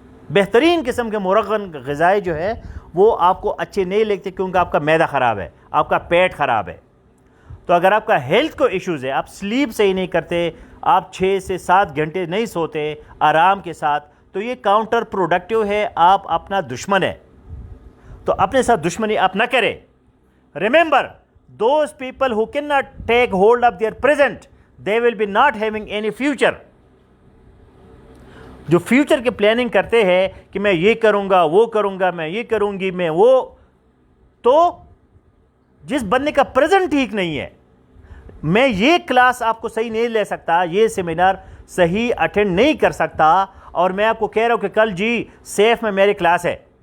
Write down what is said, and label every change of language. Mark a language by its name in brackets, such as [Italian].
[Urdu] بہترین قسم کے مرغن غذائیں جو ہے وہ آپ کو اچھے نہیں لگتے کیونکہ آپ کا معدہ خراب ہے، آپ کا پیٹ خراب ہے. تو اگر آپ کا ہیلتھ کو ایشوز ہے، آپ سلیپ صحیح نہیں کرتے، آپ 6 سے 7 گھنٹے نہیں سوتے آرام کے ساتھ، تو یہ کاؤنٹر پروڈکٹیو ہے، آپ اپنا دشمن ہے. تو اپنے ساتھ دشمنی آپ نہ کریں. [English] Remember those people who cannot take hold of their present, they will be not having any future. [Urdu] جو فیوچر کے پلاننگ کرتے ہیں کہ میں یہ کروں گا، وہ کروں گا، میں یہ کروں گی، میں وہ، تو جس بندے کا پریزنٹ ٹھیک نہیں ہے، میں یہ کلاس آپ کو صحیح نہیں لے سکتا، یہ سیمینار صحیح اٹینڈ نہیں کر سکتا، اور میں آپ کو کہہ رہا ہوں کہ کل جی سیف میں میری کلاس ہے،